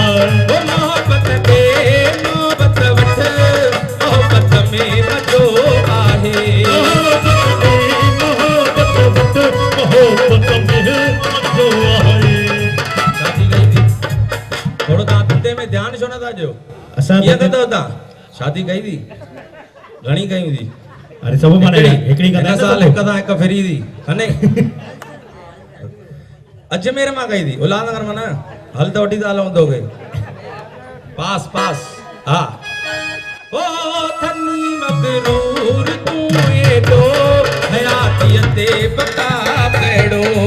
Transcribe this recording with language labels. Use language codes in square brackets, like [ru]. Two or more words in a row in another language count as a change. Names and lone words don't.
[sd] ओ मोहब्बत बे मोहब्बत वठ मोहब्बत में मज़ो आहे मोहब्बत में मज़ो आहे शादी कई थी थोड़ो तव्हां धंधे में ध्यानु छो नथा ॾियो असां कीअं कंदव तव्हां शादी कई थी घणी कयूं थी अरे सब माने हिकड़ी हिन कंदा साल हिक सां हिक फ्री थी हने अजमेर मां कई थी उल्हासनगर मां न हल त वठी था हलूं तोखे पास पास हा ओ थनी मगरूर तूं एॾो हयातीअ ते बता कहिड़ो